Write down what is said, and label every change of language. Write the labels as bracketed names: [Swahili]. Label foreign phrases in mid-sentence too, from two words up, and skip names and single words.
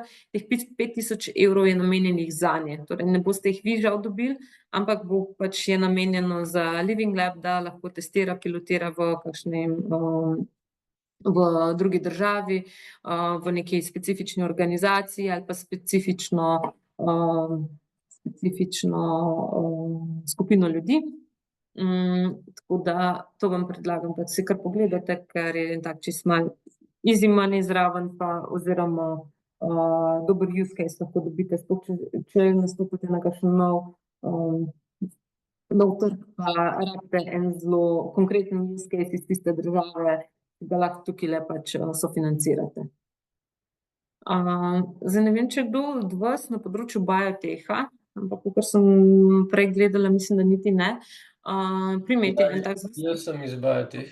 [Slovenian] Teh 5000 evrov je namenjenih zanje, torej ne boste jih vi žal dobili, ampak bo pač je namenjeno za Living Lab, da lahko testira, pilotira v kakšnem v drugi državi, v neki specifični organizaciji ali pa specifično skupino ljudi. Tako da to vam predlagam, da si kar pogledate, ker je en tak čist malo [English] easy money [Slovenian] zraven pa oziroma dober [English] use case [Slovenian] lahko dobite, sploh če nastopite na kakšen nov trg, pa rabite en zelo konkreten [English] use case [Slovenian] iz tiste države, da lahko tukajle pač sofinancirate. Zdaj ne vem, če kdo od vas na področju bioteha, ampak kakor sem prej gledala, mislim, da niti ne. Primeti en tak Jaz sem iz bioteh.